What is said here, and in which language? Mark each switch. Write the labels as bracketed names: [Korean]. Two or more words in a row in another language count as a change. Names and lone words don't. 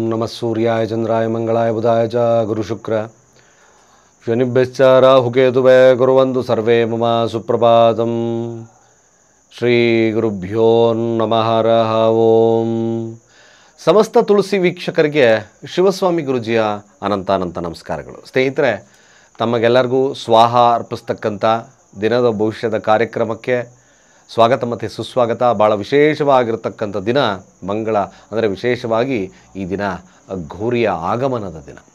[Sanskrit] सूर्याय चंद्राय मंगलाय बुधाय च गुरुशुक्र शनिभ्यश्च राहुकेतुवे कुर्वन्तु सर्वे मम सुप्रभातम्। ಶ್ರೀ ಗುರುಭ್ಯೋ ನಮಃ ಹರಃ ಓಂ. [Kannada] ಸಮಸ್ತ ತುಳಸಿ ವೀಕ್ಷಕರಿಗೆ ಶಿವಸ್ವಾಮಿ ಗುರುಜಿಯ ಅನಂತ ನಮಸ್ಕಾರಗಳು. ಸ್ನೇಹಿತರೆ, ತಮಗೆಲ್ಲರಿಗೂ ಸ್ವಾಹ ಅರ್ಪಿಸ್ತಕ್ಕಂಥ ದಿನದ ಭವಿಷ್ಯದ ಕಾರ್ಯಕ್ರಮಕ್ಕೆ ಸ್ವಾಗತ ಮತ್ತು ಸುಸ್ವಾಗತ. ಭಾಳ ವಿಶೇಷವಾಗಿರ್ತಕ್ಕಂಥ ದಿನ ಮಂಗಳ, ಅಂದರೆ ವಿಶೇಷವಾಗಿ ಈ ದಿನ ಗೌರಿಯ ಆಗಮನದ ದಿನ.